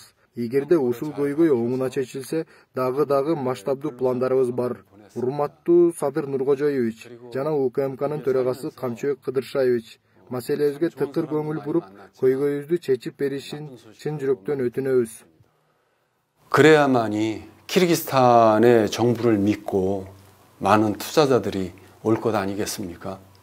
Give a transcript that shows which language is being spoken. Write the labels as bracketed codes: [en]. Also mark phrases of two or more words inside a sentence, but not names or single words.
[ky] Эгерде ушул көйгөй оңуна чечилсе, дагы масштабдуу пландарыбыз бар. Урматтуу Садыр Нуркожоевич жана УКМКнын төрагасы Камчыбек Кыдыршаевич, маселебизге тыкыр көңүл буруп, көйгөйүбүздү чечип беришин чын жүрөктөн өтүнөбүз. [ko] 그래야만이 키르기스탄의 정부를 믿고 많은 투자자들이 올 것 아니겠습니까?